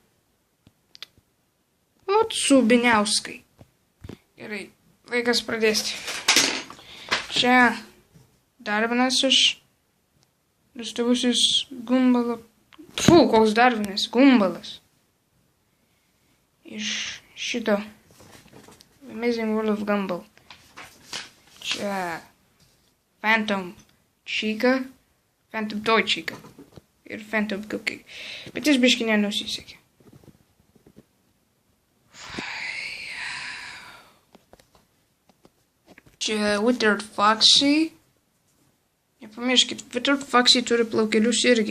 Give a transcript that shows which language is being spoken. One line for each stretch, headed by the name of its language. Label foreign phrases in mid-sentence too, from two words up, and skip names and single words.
Lithuanian: O Subiniauskai. Gerai, laikas pradėti. Čia dar vienas iš nuostabusis Gumbalo. Pfu, koks dar vienas Gumbalas. Iš šito Amazing World of Gumball. Čia Phantom Chica, Phantom Toy Chica ir Phantom Cookie. Bet jis biškį nenusisekė. Čia Withered Foxy. Nepamirškit, Withered Foxy turi plaukelius irgi.